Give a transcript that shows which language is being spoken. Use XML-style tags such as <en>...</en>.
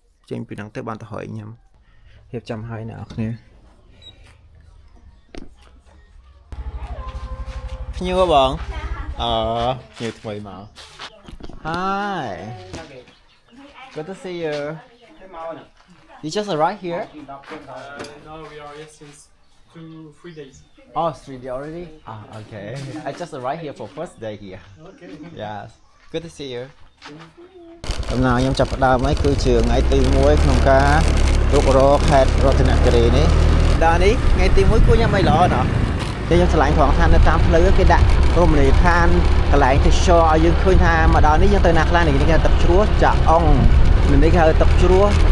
<km>ចេញពីហ្នឹងទៅបានទៅហើយញ៉ាំរៀបចំហើយអ្នកគ្នាភ្ញៀវបងភ្ញៀវថ្មីមក</km> <en>Hi Good to see you You just arrived here? No, we are here since 2-3 days. Oh, 3 days already? Ah, okay. I just arrived here for first day here. Okay. Yes. Good to see you.</en> <km>ដំណើរខ្ញុំចាប់ផ្ដើមហើយគឺជាថ្ងៃទី1ក្នុងការរុករកខេត្តរតនគិរីនេះដល់នេះថ្ងៃទី1គួរញ៉ាំអីល្អណោះតែខ្ញុំឆ្លាញ់ផងថានៅតាមផ្លូវគេដាក់រមណីយដ្ឋានកន្លែងទេសចរឲ្យយើងឃើញថាមកដល់នេះយើងទៅណាខ្លះនេះគេហៅទឹកជ្រោះចាអងនេះគេហៅទឹកជ្រោះ</km>